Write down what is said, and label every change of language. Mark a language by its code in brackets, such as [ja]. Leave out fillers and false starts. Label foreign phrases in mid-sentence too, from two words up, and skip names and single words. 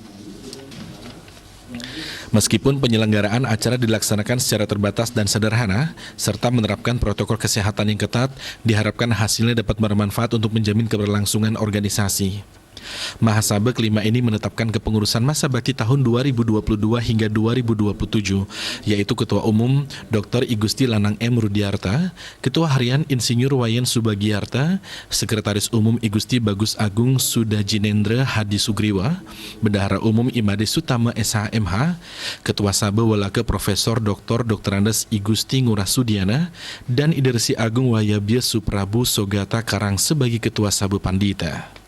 [id] Meskipun penyelenggaraan acara dilaksanakan secara terbatas dan sederhana, serta menerapkan protokol kesehatan yang ketat, diharapkan hasilnya dapat bermanfaat untuk menjamin keberlangsungan organisasi. Mahasabah kelima ini menetapkan kepengurusan masa bakti tahun 2022 hingga 2027, yaitu Ketua Umum Dr. Igusti Lanang M. Rudiarta, Ketua Harian Insinyur Wayan Subagiarta, Sekretaris Umum Igusti Bagus Agung Sudajinendra Hadi Sugriwa, Bendahara Umum Imade Sutama SHMH, Ketua Sabah Walaka Profesor Dr. Andes Igusti Ngurah Sudiana, dan Idersi Agung Wayabia Suprabu Sogata Karang sebagai Ketua Sabah Pandita.